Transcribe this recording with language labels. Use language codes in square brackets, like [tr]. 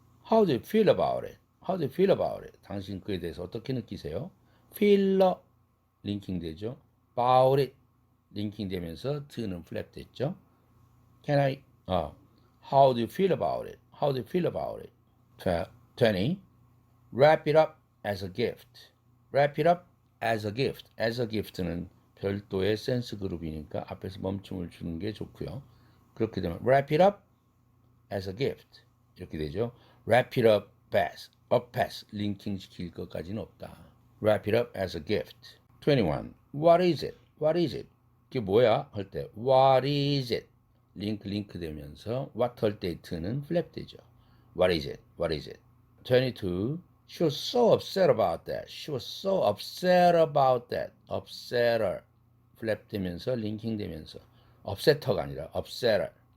[en] How do you feel about it? [ko] 당신 그에 대해서 어떻게 느끼세요? [en] feel [ko] 링킹 되죠. [en] About it [ko] 링킹 되면서 to는 플랩 됐죠. [en] Can I How do you feel about it? How do you feel about it? 20. Wrap it up as a gift. Wrap it up as a gift. [ko] As a gift는 별도의 센스 그룹이니까 앞에서 멈춤을 주는 게 좋고요. 그렇게 되면 [en] wrap it up as a gift [ko] 이렇게 되죠. [en] Wrap it up as up as [ko] 링킹 시킬 것까지는 없다. [en] Wrap it up as a gift. 21. What is it? What is it? [ko] 그게 뭐야? 할 때 [en] What is it? [ko] 링크 되면서 what 할 때 it는 플랩 되죠. [en] What is it? What is it? 22. She was so upset about that. She was so upset about that. [ko] upsetter 플랩 되면서 링킹 되면서 upsetter가 아니라 upsetter.